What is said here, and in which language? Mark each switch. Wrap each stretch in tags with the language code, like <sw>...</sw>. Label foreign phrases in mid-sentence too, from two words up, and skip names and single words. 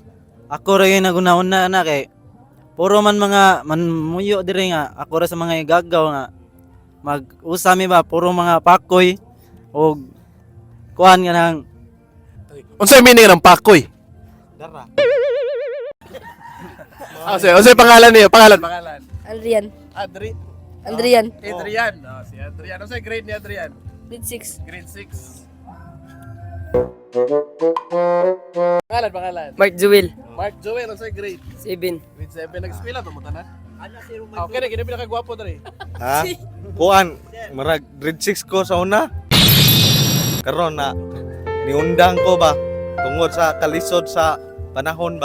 <ceb>Ako rin nagunahon na kay puro man mga manmuyo dire nga ako ra sa mga igagaw nga mag-usami ba puro mga pakoy o kuan nga nang Unsay meaning ng Pakoy? dara. Unsay pangalan niyo? Pangalan. Adrian. Adrian. Adrian. Adrian. Si Adrian. Unsay grade ni Adrian? Grade 6. Grade 6. Pangalan. Mark Jewel. Mark Joel, unsay grade? 7. Grade 7. Nag-eskwela to mo tanan? Okay, kini pinakagwapo diri. Ha? Kuan, marag grade 6 ko sa una. Karon na niundang ko ba tungod sa kalisod sa panahon ba.</ceb>